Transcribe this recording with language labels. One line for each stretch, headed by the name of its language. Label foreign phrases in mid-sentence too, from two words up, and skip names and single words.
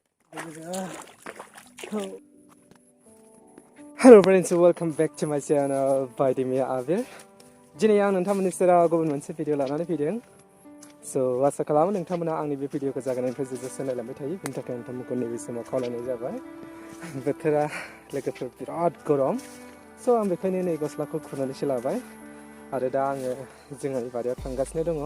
English: Hello friends, welcome back to my channel by the Mia Avir.
Bodo: Jini yang nontonमोननि सेराव गुबुन मोनसे भिडिअ लानानै फैदों. So आसा खालामो नोंथांमोना आंनि बे भिडिअखौ जागायनायनिफ्राय जोबजासिम नायलांबाय थायो. बिनि थाखाय नोंथांमोनखौ नैबे समाव खावलायनाय जाबाय. बोथोरा लोगोफोर बिराद गरम. So आं बेखायनो नै गस्लाखौ खुनानैसो लाबाय. आरो दा आङो जोंनि बारियाव थांगासिनो दङ.